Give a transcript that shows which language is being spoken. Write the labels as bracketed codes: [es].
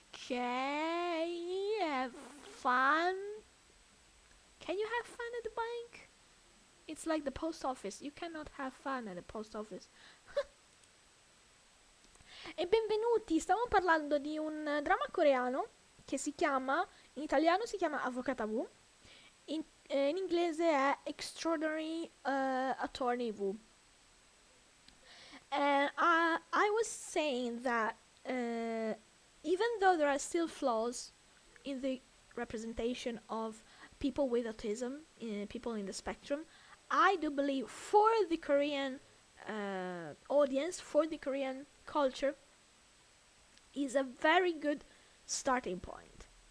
[en] Okay, have fun. Can you have fun at the bank? It's like the post office. You cannot have fun at the post office. [it] E benvenuti, stiamo parlando di un dramma coreano che si chiama, in italiano si chiama Avvocata V, in inglese è Extraordinary Attorney V. [en] And I was saying that even though there are still flaws in the representation of people with autism, people in the spectrum, I do believe for the Korean audience, for the Korean culture, is a very good starting point.